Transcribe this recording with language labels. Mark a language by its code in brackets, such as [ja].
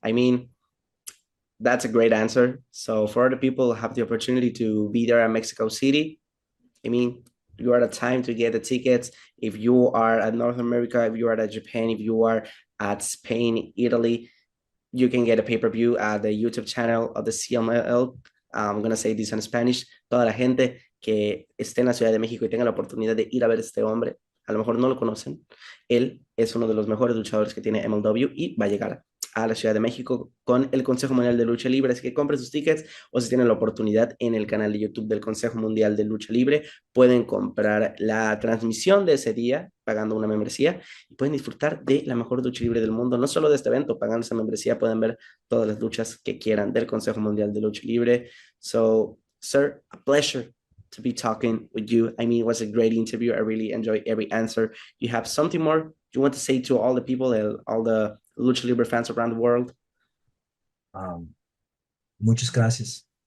[en] I mean, that's a great answer. So for other people who have the opportunity to be there at Mexico City, I mean, you are the time to get the tickets. If you are at North America, if you are at Japan, if you are at Spain, Italy, you can get a pay-per-view at the YouTube channel of the CMLL. I'm going to say this in Spanish. [es] Toda la gente que esté en la Ciudad de México y tenga la oportunidad de ir a ver a este hombre, a lo mejor no lo conocen. Él es uno de los mejores luchadores que tiene MLW y va a llegar a la Ciudad de México con el Consejo Mundial de Lucha Libre. Así que compren sus tickets o si tienen la oportunidad en el canal de YouTube del Consejo Mundial de Lucha Libre, pueden comprar la transmisión de ese día pagando una membresía y pueden disfrutar de la mejor lucha libre del mundo. No solo de este evento, pagando esa membresía pueden ver todas las luchas que quieran del Consejo Mundial de Lucha Libre. [en] So, sir, a pleasure to be talking with you. I mean, it was a great interview. I really enjoyed every answer. You have something more you want to say to all the people, all the Lucha Libre fans around the world? [es] Um, Muchas gracias.